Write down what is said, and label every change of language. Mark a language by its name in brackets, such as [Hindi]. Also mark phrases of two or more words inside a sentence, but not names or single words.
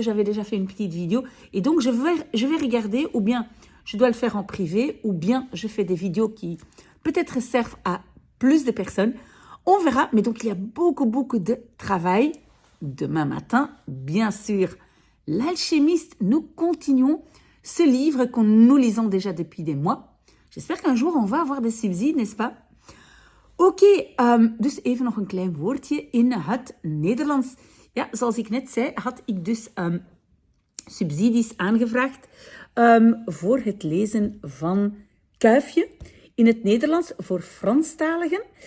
[French] J'avais déjà fait une petite vidéo. Et donc, je vais regarder, ou bien je dois le faire en privé, ou bien je fais des vidéos qui peut-être servent à plus de personnes. On verra. Mais donc, il y a beaucoup, beaucoup de travail. Demain matin, bien sûr, l'alchimiste, nous continuons ce livre que nous lisons déjà depuis des mois. J'espère qu'un jour, on va avoir des subsides, n'est-ce pas? [Dutch] Oké, dus even nog een klein woordje in het Nederlands. Ja, zoals ik net zei, had ik dus subsidies aangevraagd voor het lezen van Kuifje in het Nederlands voor Franstaligen.